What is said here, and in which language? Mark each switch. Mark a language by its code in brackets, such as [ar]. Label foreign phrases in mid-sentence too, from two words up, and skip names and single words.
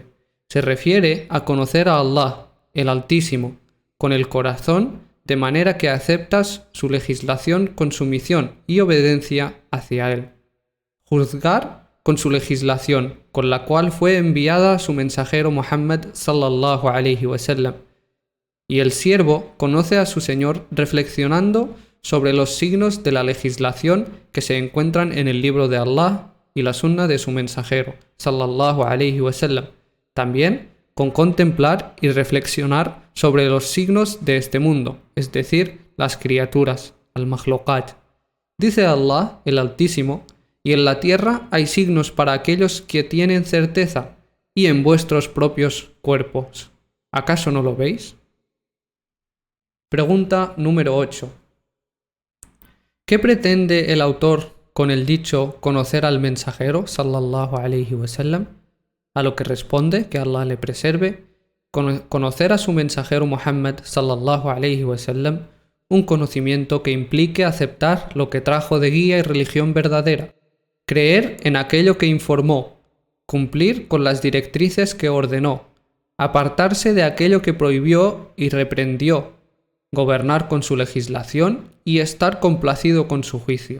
[es] Se refiere a conocer a Allah, el Altísimo, con el corazón, de manera que aceptas su legislación con sumisión y obediencia hacia Él. Juzgar con su legislación, con la cual fue enviada su mensajero Muhammad [ar] صلى الله عليه وسلم. [es] Y el siervo conoce a su Señor reflexionando sobre los signos de la legislación que se encuentran en el libro de Allah y la sunna de su mensajero [ar] صلى الله عليه وسلم. [es] También con contemplar y reflexionar sobre los signos de este mundo, es decir, las criaturas, al-makhluqat. Dice Allah, el Altísimo: y en la tierra hay signos para aquellos que tienen certeza, y en vuestros propios cuerpos. ¿Acaso no lo veis? Pregunta número 8. ¿Qué pretende el autor con el dicho conocer al mensajero [ar] صلى الله عليه وسلم? [es] A lo que responde, que Allah le preserve, conocer a su mensajero Muhammad [ar] صلى الله عليه وسلم, [es] un conocimiento que implique aceptar lo que trajo de guía y religión verdadera, creer en aquello que informó, cumplir con las directrices que ordenó, apartarse de aquello que prohibió y reprendió, gobernar con su legislación y estar complacido con su juicio.